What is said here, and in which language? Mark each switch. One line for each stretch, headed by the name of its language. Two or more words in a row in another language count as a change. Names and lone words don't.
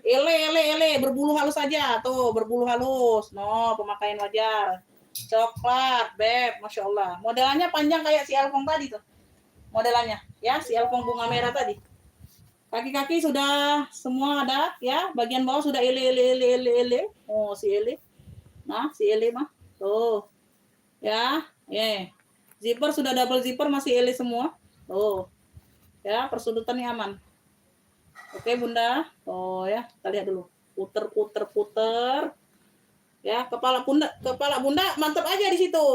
Indonesian: Ele, berbulu halus aja. Tuh, berbulu halus. No, pemakaian wajar. Coklat, Beb,
Arabic: ما شاء الله.
Indonesian: Modelannya panjang kayak si elpong tadi tuh. Modelannya, ya, si elpong bunga merah tadi. Kaki-kaki sudah semua ada, ya. Bagian bawah sudah ele. Oh, si ele. Nah, si ele mah. Tuh. Ya, zipper sudah
English: double zipper,
Indonesian: masih ele semua. Tuh. Ya, persudutannya aman. Oke, Bunda. Oh, ya, kita lihat dulu. Puter. Ya, kepala Bunda mantap aja di situ.